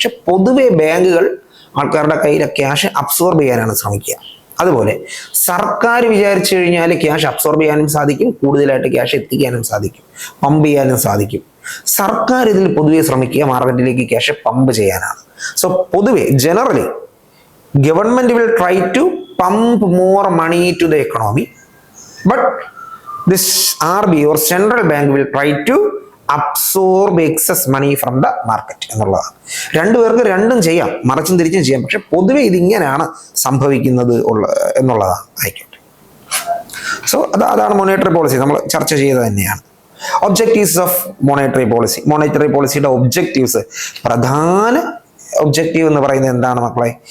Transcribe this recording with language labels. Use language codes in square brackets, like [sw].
[ml] പക്ഷെ പൊതുവെ ബാങ്കുകൾ ആൾക്കാരുടെ കയ്യിലെ ക്യാഷ് അബ്സോർബ് ചെയ്യാനാണ് ശ്രമിക്കുക. അതുപോലെ സർക്കാർ വിചാരിച്ചു കഴിഞ്ഞാൽ ക്യാഷ് അബ്സോർബ് ചെയ്യാനും സാധിക്കും, കൂടുതലായിട്ട് ക്യാഷ് എത്തിക്കാനും സാധിക്കും, പമ്പ് ചെയ്യാനും സാധിക്കും. സർക്കാർ ഇതിൽ പൊതുവെ ശ്രമിക്കുക മാർക്കറ്റിലേക്ക് ക്യാഷ് പമ്പ് ചെയ്യാനാണ്. [en] so [ml] പൊതുവെ [en] generally government will try to pump more money to the economy, but this RBI or central bank will try to absorb excess money from the market [ml] എന്നുള്ളതാണ്. രണ്ടുപേർക്ക് രണ്ടും ചെയ്യാം, മറിച്ചും തിരിച്ചും ചെയ്യാം. പക്ഷെ പൊതുവെ ഇതിങ്ങനെയാണ് സംഭവിക്കുന്നത് എന്നുള്ളതാണ്. ആയിക്കോട്ടെ. സോ അതാണ് മോണിറ്ററി പോളിസി, നമ്മൾ ചർച്ച ചെയ്തത് തന്നെയാണ്. Objectives of monetary policy. Monetary പോളിസിയുടെ ഒബ്ജക്റ്റീവ്സ്, പ്രധാന ഒബ്ജക്റ്റീവ് എന്ന് പറയുന്നത് എന്താണ് മക്കളെ?